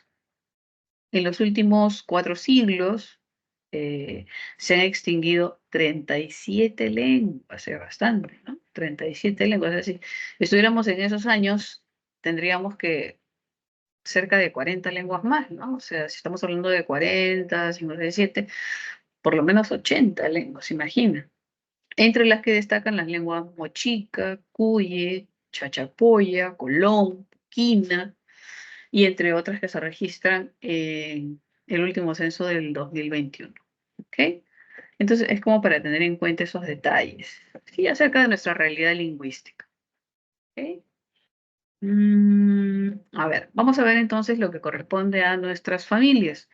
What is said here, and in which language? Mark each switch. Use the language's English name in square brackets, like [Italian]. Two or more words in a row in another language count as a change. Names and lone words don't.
[Spanish] En los últimos 4 siglos se han extinguido 37 lenguas, es bastante, ¿no? 37 lenguas, es decir, si estuviéramos en esos años, tendríamos que cerca de 40 lenguas más, ¿no? O sea, si estamos hablando de 40, 57, por lo menos 80 lenguas, imagina. Entre las que destacan las lenguas mochica, cuye, chachapoya, colón, quina, y entre otras que se registran en el último censo del 2021. ¿Ok? Entonces es como para tener en cuenta esos detalles, ¿sí? Acerca de nuestra realidad lingüística. ¿Ok? A ver, vamos a ver entonces lo que corresponde a nuestras familias.